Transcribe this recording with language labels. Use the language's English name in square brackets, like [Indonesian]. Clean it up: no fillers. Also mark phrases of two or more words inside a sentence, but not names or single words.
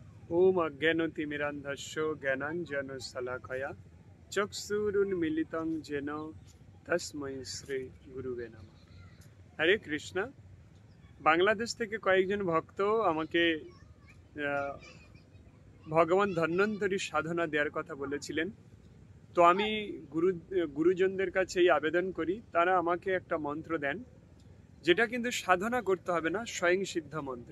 [Sanskrit] ओम अज्ञानतिमिरान्धस्य ज्ञानाञ्जनशलाकया चक्षुरुन्मीलितं येन तस्मै श्री गुरुवे नमः। [Bangla] হরে কৃষ্ণ। বাংলাদেশ থেকে কয়েকজন ভক্ত আমাকে ভগবান ধন্বন্তরী সাধনা দেওয়ার কথা বলেছিলেন। তো আমি গুরুজনদের কাছে এই আবেদন করি, তারা আমাকে একটা মন্ত্র দেন, যেটা কিন্তু সাধনা করতে হবে না, স্বয়ং সিদ্ধ মন্ত্র।